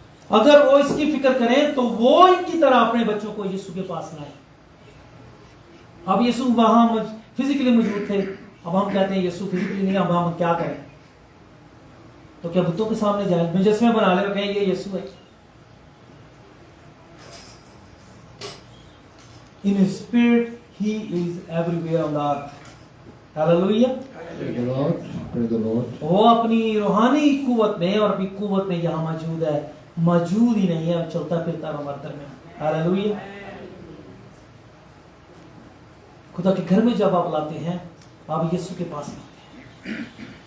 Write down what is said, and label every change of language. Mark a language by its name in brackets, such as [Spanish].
[Hindi] अगर वो इसकी फिक्र करें तो वो इनकी तरह अपने बच्चों को यीशु के पास लाए। अब यीशु वहां फिजिकली मौजूद थे, अब हम कहते हैं यीशु फिजिकली नहीं, अब हम क्या करें? तो क्या बुतों के सामने जाए, मुजस्मे बना ले और कहें ये यीशु है? [English] In his spirit, he is everywhere on the earth. [Hindi] Hallelujah. [English] Praise the Lord. Praise the Lord. [Hindi] वो अपनी रूहानी कुवत में और अपनी कुवत में यहाँ मौजूद है, मौजूद ही नहीं है, चलता फिरता हमारे दरमियान। हालेलुया। खुदा के घर में जब आप लाते हैं, आप यीशु के पास लाते हैं।